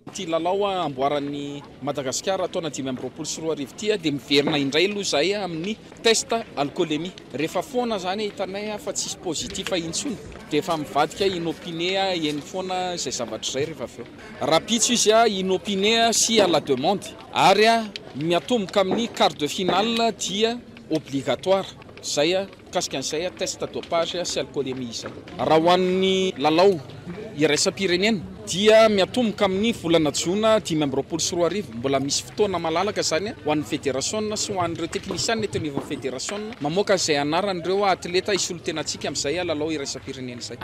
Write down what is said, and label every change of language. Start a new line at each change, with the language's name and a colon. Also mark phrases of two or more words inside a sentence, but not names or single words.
Malagasy: Ity lalao amboaran'ny Madagasikara taona 2020 sy 2020 ity dia miverina indray aloha zay amin'ny
French: test alcoolémie.
Malagasy: Rehefa foana zany hitanay fa tsisy positif intsony dia efa mivadika inopiné eny foana izay zavatra izay rehefa avy eo. Rapitso izy inopiné sy
French: à la demande
Malagasy: ary miatomboka amin'ny
French: quart de finale
Malagasy: dia obligatoire. Zay kasika an'izay
French: test dopage
Malagasy: sy alcoolémie izay. Raha ho an'ny lalao iraisam-pirenena dia miatomboka amin'ny volana Jona 2020 sy 2020 mbola misy fotoana malalaka zany ho an'ny fédération sy ho an'ireo techniciens eto
French: niveau fédération
Malagasy: mamoaka izay anaran'ireo atleta isolotenantsika amin'izay lalao iraisam-pirenena izay.